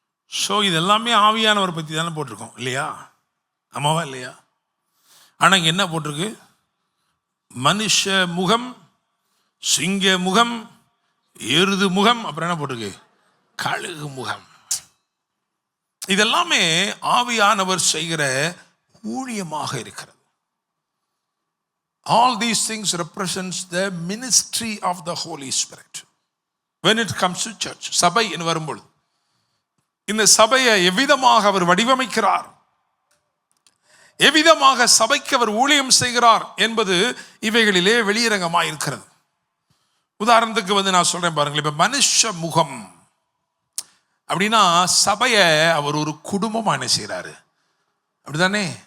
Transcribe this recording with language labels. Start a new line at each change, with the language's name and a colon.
Tamil: So இது எல்லாமே ஆவியானவர் பற்றி தானே போட்டிருக்கோம், இல்லையா? ஆமாவா இல்லையா? ஆனால் இங்கே என்ன போட்டிருக்கு? மனுஷ முகம், சிங்க முகம், எருது முகம், அப்புறம் என்ன போட்டிருக்கு? கழுகு முகம். இதெல்லாமே ஆவியானவர் செய்கிற ஊழியமாக இருக்கிறது.
English: All these things represents the ministry of the Holy Spirit when it comes to church.
Tamil: சபை என்று வரும்பொழுது இந்த சபையை எவ்விதமாக அவர் வடிவமைக்கிறார், எவ்விதமாக சபைக்கு அவர் ஊழியம் செய்கிறார் என்பது இவைகளிலே வெளியரங்கமாக இருக்கிறது. உதாரணத்துக்கு நான் சொல்றேன் பாருங்கள். இப்ப மனுஷ முகம் அப்படின்னா சபையை அவர் ஒரு குடும்பமா என்ன செய்யறாரு, அப்படிதானே?